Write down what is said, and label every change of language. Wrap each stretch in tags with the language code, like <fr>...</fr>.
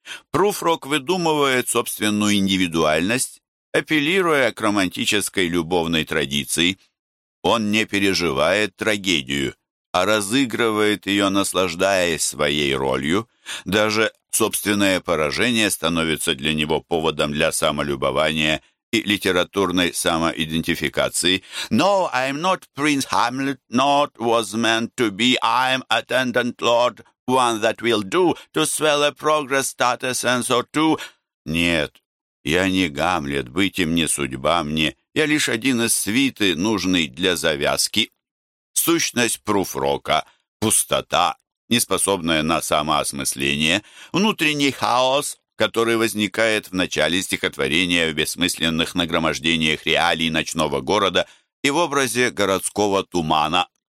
<ru>Пруфрок выдумывает собственную индивидуальность, апеллируя к романтической любовной традиции. Он не переживает трагедию, а разыгрывает ее, наслаждаясь своей ролью. Даже собственное поражение становится для него поводом для самолюбования и литературной самоидентификации.</ru> <en>«No, I'm not Prince Hamlet, not was meant to be. I'm attendant lord, one that will do to swell a progress, start a sense or two».</en> <ru>«Нет, я не Гамлет, быть им не судьба мне. Я лишь один из свиты, нужный для завязки». Сущность Пруфрока — пустота, неспособная на самоосмысление, внутренний хаос, который возникает в начале стихотворения в бессмысленных нагромождениях реалий ночного города и в образе городского тумана.</ru>